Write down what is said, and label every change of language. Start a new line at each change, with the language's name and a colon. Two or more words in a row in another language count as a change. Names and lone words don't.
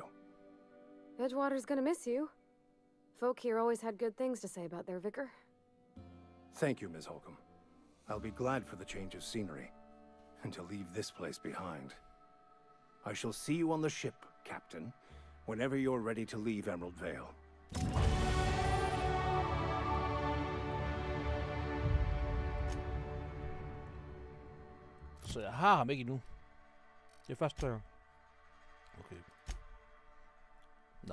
English: Edgewater's gonna miss you. Folk here always had good things to say about their vicar. Thank you, Ms. Holcomb. I'll be glad for the change of scenery, and to leave this place behind. I shall see you on the ship, Captain, whenever you're ready to leave Emerald Vale.
Danish: Så jeg har ham ikke endnu. Det er første gang. Okay. Nå.